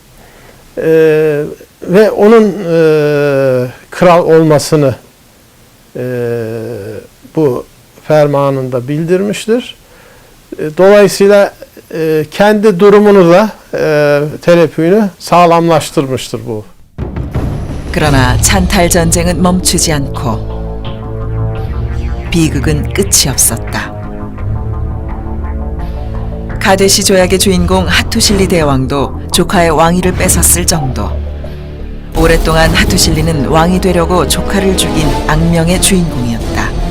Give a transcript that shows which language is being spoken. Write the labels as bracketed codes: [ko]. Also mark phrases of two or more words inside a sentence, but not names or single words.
[tr] Ve onun kral olmasını bu fermanında bildirmiştir. Dolayısıyla kendi durumunu da Telepü'nü sağlamlaştırmıştır bu. [ko] 그러나 찬탈 전쟁은 멈추지 않고 비극은 끝이 없었다. 가데시 조약의 주인공 하투실리 대왕도 조카의 왕위를 뺏었을 정도. 오랫동안 하투실리는 왕이 되려고 조카를 죽인 악명의 주인공이었다.